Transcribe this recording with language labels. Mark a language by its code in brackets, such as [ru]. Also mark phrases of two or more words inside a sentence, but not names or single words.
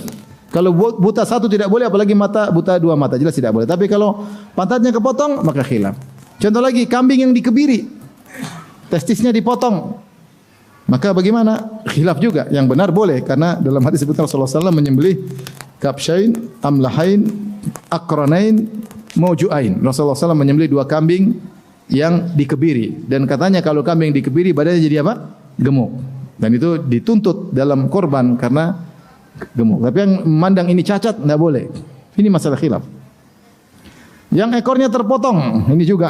[id] Kalau buta 1 tidak boleh, apalagi buta 2 mata jelas tidak boleh. Tapi kalau pantatnya kepotong maka khilaf. Contoh lagi, kambing yang dikebiri, testisnya dipotong, maka bagaimana? Khilaf juga. Yang benar boleh karena dalam hadis disebutkan Rasulullah SAW menyembelih [ar] كبشين أملحين أقرنين موجوءين. [id] Rasulullah SAW menyembelih 2 kambing yang dikebiri dan katanya kalau kambing dikebiri badannya jadi apa? Gemuk. Dan itu dituntut dalam korban karena gemuk. Tapi yang memandang ini cacat tidak boleh. Ini masalah khilaf. Yang ekornya terpotong, ini juga.